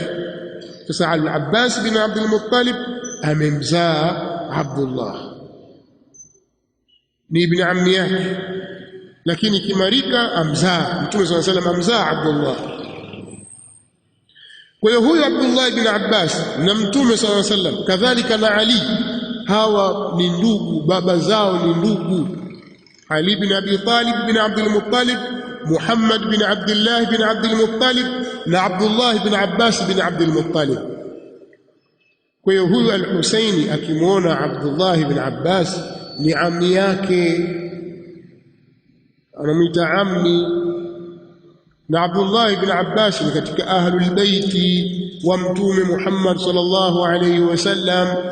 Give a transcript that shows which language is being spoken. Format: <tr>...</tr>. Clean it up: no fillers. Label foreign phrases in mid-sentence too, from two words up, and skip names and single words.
<sw>Sasa Al-Abbas bin Abdul Muttalib amemzaa Abdullah, ni</sw> <ar>ibn ammi</ar> <sw>yake, lakini kimarika amzaa Mtume</sw> <ar>sallallahu alaihi wasallam,</ar> <sw>amzaa Abdullah. Kwa hiyo huyu Abdullah ibn Abbas na Mtume</sw> <ar>sallallahu alaihi wasallam</ar> <sw>kadhalika na Ali, hawa ni ndugu, baba zao ni ndugu. Ali bin Abi Talib bin Abdul Muttalib, Muhammad bin Abdullah bin Abdul Muttalib na Abdullah bin Abbas bin Abdul Muttalib. Kwa hiyo huyu al-Husaini akimwona Abdullah bin Abbas ni ammi yake, anamwita ammi, na Abdullah ibn Abbas ni katika</sw> <ar>ahlul baiti</ar> <sw>wa Mtume Muhammad</sw> <ar>sallallahu alayhi wasallam.</ar>